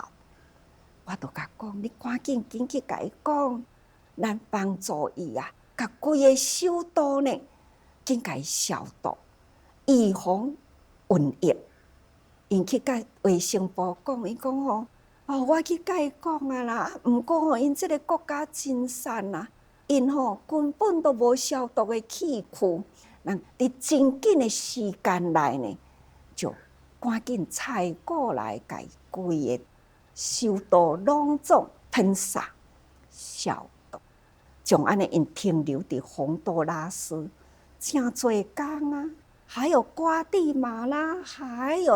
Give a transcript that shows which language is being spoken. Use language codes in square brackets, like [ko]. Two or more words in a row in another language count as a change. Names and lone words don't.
[nan] 我就甲讲，你赶紧去甲伊讲，咱帮助伊啊，甲规个首都呢，紧甲伊消毒，预防瘟疫。因去甲卫生部讲，伊讲我去甲伊讲啊啦，毋过因即个国家真善啊，因根本都无消毒的器具，咱伫真紧的时间内呢，就赶紧采购来，甲伊规个首都拢总喷洒消毒，将安尼因停留伫洪都拉斯真侪天啊，还有瓜地马拉，还有